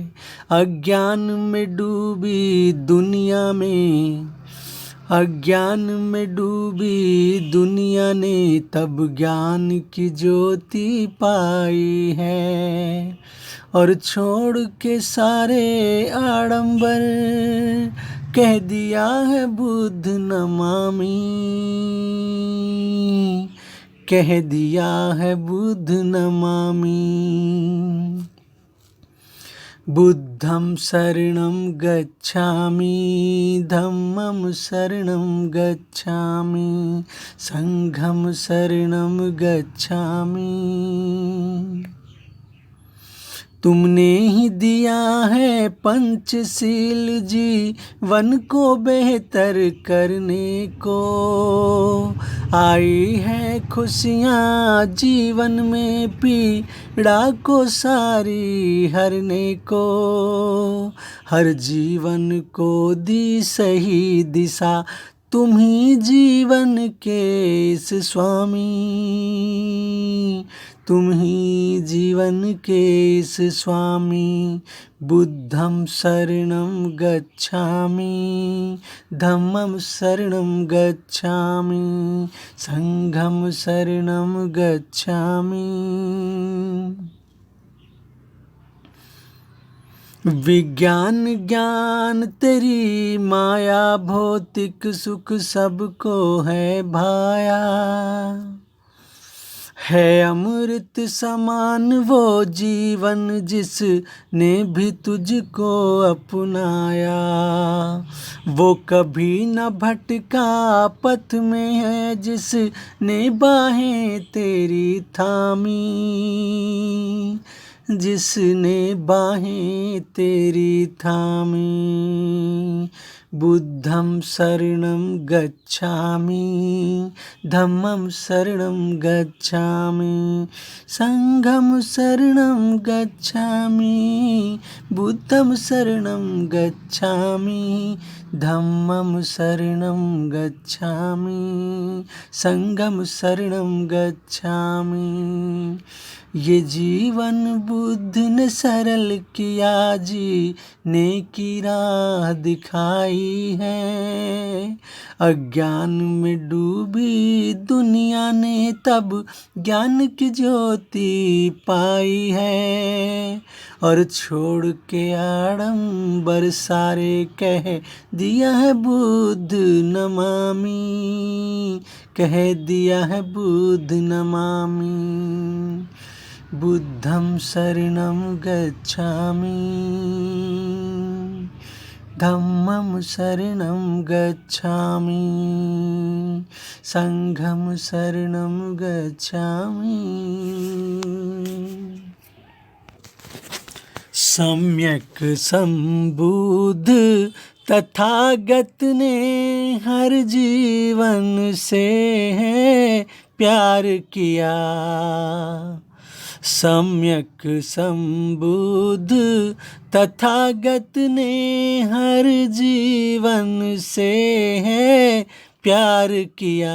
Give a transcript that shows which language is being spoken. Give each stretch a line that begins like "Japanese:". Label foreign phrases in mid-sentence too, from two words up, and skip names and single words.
Hindi: अज्ञान में डूबी दुनिया में, अज्ञान में डूबी दुनिया ने तब ज्ञान की ज्योति पाई है। और छोड़ के सारे आडंबर कह दिया है
Pali: बुद्ध नमामि,
Hindi: कह दिया है
Pali: बुद्ध नमामि। बुद्धं शरणं गच्छामि, धम्मं शरणं गच्छामि, संघं शरणं गच्छामि।
Hindi: तुमने ही दिया है पंचशील जीवन को बेहतर करने को। आई है खुशियाँ जीवन में, पीड़ा को सारी हरने को। हर जीवन को दी सही दिशा, तुम ही जीवन के इस स्वामी, तुम ही जीवन के इस स्वामी।
Pali: बुद्धं शरणं गच्छामि, धम्मं शरणं गच्छामि, संघं शरणं गच्छामि।
Hindi: विज्ञान ज्ञान तेरी माया, भौतिक सुख सबको है भाया। है अमृत समान वो जीवन, जिसने भी तुझको अपनाया। वो कभी न भटका पथ में है, जिसने बाहें तेरी थामी, जिसने बाहें तेरी थामी।
Pali: बुद्धं शरणं गच्छामि, धम्मं शरणं गच्छामि, संघं शरणं गच्छामि, बुद्धं शरणं गच्छामि, धम्मं शरणं गच्छामि, संघं शरणं गच्छामि।
Hindi: ये जीवन बुद्ध ने सरल किया, जीने की राह दिखाई है। अज्ञान में डूबी दुनिया ने तब ज्ञान की ज्योति पाई है। और छोड़ के आडंबर सारे कह दिया है
Pali: बुद्ध नमामि,
Hindi: कह दिया है
Pali: बुद्ध नमामि। बुद्धं शरणं गच्छामि, धम्मं शरणं गच्छामि, संघं शरणं गच्छामि।
Hindi: सम्यक संबुद्ध तथागत ने हर जीवन से है प्यार किया। सम्यक संबुद्ध तथागत ने हर जीवन से है प्यार किया।